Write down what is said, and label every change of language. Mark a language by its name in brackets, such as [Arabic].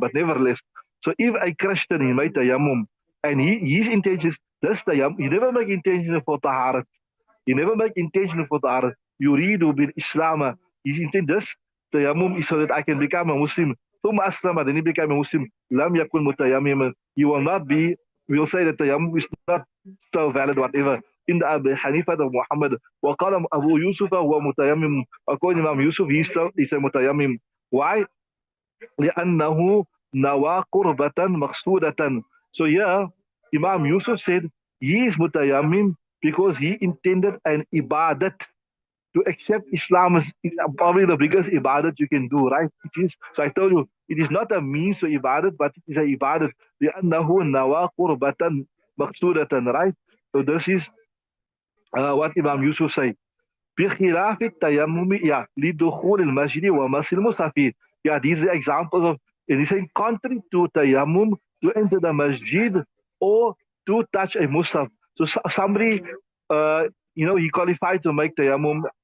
[English] But nevertheless, so if a Christian, he made tayammum, and his intention is this tayammum, he never make intention for taharat. You never make intention for taharat. Yuridu bil Islam. His intent this tayammum is so that I can become a Muslim. [Arabic] ثم أسلم, [English] then he became a Muslim. [Arabic] لم يكن متيمما. [English] You will not be, we will say that tayammum is not still valid, whatever. In the Abu Hanifa of Muhammad. [Arabic] وقال Abu Yusuf هو متيمم. [English] According to Imam Yusuf, he's a mutayammim. Why? [Arabic] لأنه نوى قربة مقصودة. [English] So here, Imam Yusuf said, he is mutayammim because he intended an ibadat. To accept Islam is probably the biggest ibadat you can do, right? It is. So I told you, it is not a means to ibadat, but it is a ibadat. [Arabic] لأنه نوى قربة مقصودة, right? [English] So this is what Imam Yusuf said. [Arabic] بخلاف التيمم, [English] yeah, [Arabic] لدخول المسجد ومس المصحف. [English] Yeah, these are examples of And he's saying contrary to tayammum, to enter the masjid or to touch a musaf. So somebody, he qualified to make tayammum.